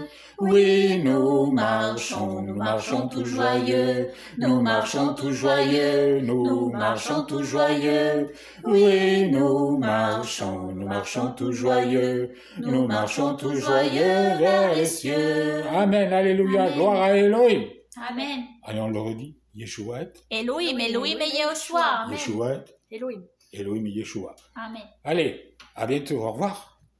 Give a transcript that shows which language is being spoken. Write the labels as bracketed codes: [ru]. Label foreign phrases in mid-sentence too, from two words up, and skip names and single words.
[fr] Oui, nous marchons tout joyeux, nous marchons tout joyeux, nous marchons tout joyeux. Oui, nous marchons tout joyeux, nous marchons tout joyeux vers les cieux. Amen, alléluia, amen. Gloire à Elohim. Amen. Allez, on le redit, Yeshua. Elohim, Elohim et Yehoshua. Yeshua. Elohim. Elohim et Yeshua. Amen. Allez, à bientôt, au revoir.